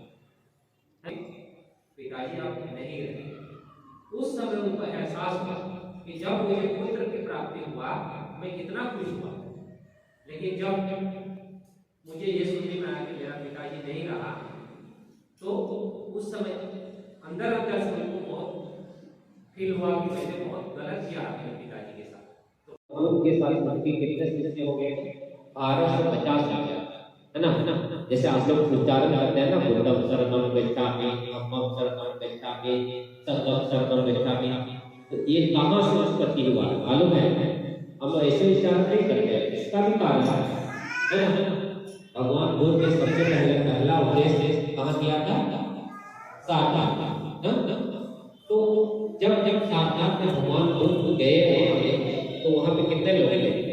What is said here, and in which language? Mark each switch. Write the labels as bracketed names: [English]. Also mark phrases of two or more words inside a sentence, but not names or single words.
[Hindi] पिताजी आप नहीं रहे, उस समय उनको एहसास हुआ कि जब मुझे पुत्र की प्राप्ति हुआ मैं कितना खुश हुआ, लेकिन जब मुझे ये सुनने में आया कि मेरा पिताजी नहीं रहा, तो उस समय अंदर अंदर से उनको बहुत फील हुआ कि मैंने बहुत गलत किया अपने पिताजी के साथ। तो उनके साथ उनकी कितने कितने हो गए, 1250 हो गया, है ना। जैसे आप लोग उच्चारण करते हैं ना, [Pali] बुद्धम शरणम गच्छामि, धम्मम शरणम गच्छामि, संघम शरणम गच्छामि, [Hindi] तो ये कहाँ से उत्पत्ति हुआ मालूम है? हम ऐसे उच्चारण नहीं करते हैं, इसका भी कारण है ना। भगवान बुद्ध ने सबसे पहला उपदेश कहाँ दिया था? सारनाथ। तो जब सारनाथ में भगवान बुद्ध गए तो वहां पे कितने लोग थे?